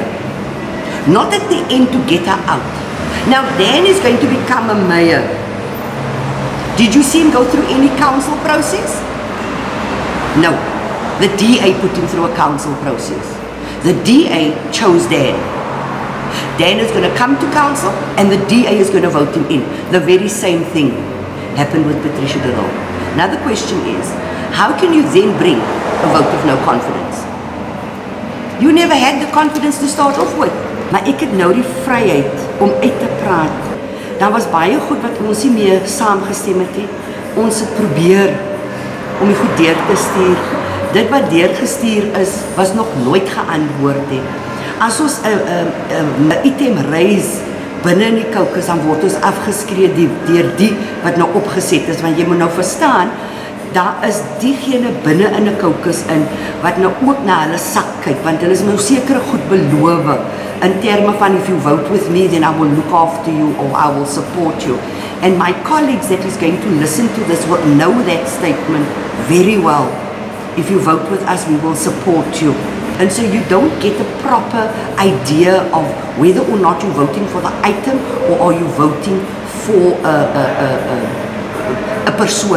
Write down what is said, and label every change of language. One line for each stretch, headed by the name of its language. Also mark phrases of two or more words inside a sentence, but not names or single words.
English: Not at the end to get her out. Now Dan is going to become a mayor. Did you see him go through any council process? No. The DA put him through a council process. The DA chose Dan. Dan is going to come to council and the DA is going to vote him in. The very same thing happened with Patricia de Roo. Now the question is, how can you then bring a vote of no confidence? You never had the confidence to start off with.
Afrikaans: Maar ek het nou die vryheid om uit te praat. Daar was baie goed wat ons nie meer saamgestem het nie. Ons het probeer om die goed deur te stuur. Dit wat deurgestuur is, was nog nooit geantwoord nie. As ons 'n item raise binne in die caucus, dan word ons afgeskree deur die wat nou opgeset is, want jy moet nou verstaan, daar is diegene binne in 'n caucus in wat nou ook na hulle sak kyk, want hulle is nou sekere goed beloof in terme van
English: if you vote with me, then I will look after you or I will support you. And my colleagues that is going to listen to this will know that statement very well. If you vote with us, we will support you. And so you don't get a proper idea of whether or not you're voting for the item or are you voting for a person.